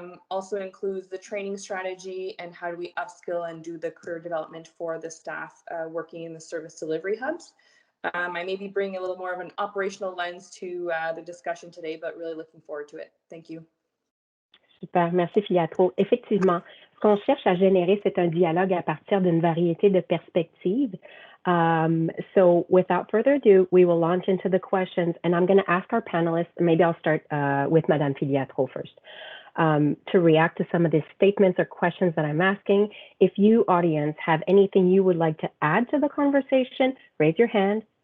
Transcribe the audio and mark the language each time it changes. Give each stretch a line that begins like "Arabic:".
English: Also includes the training strategy and how do we upskill and do the career development for the staff working in the service delivery hubs. I may be bringing a little more of an operational lens to the discussion today, but really looking forward to it. Thank you.
French: Super, merci Filiatrault. Effectivement, ce qu'on cherche à générer, c'est un dialogue à partir d'une variété de perspectives.
English: So without further ado, we will launch into the questions, and I'm going to ask our panelists, maybe I'll start with Madame Filiatrault first, to react to some of the statements or questions that I'm asking. If you, audience, have anything you would like to add to the conversation, raise your hand.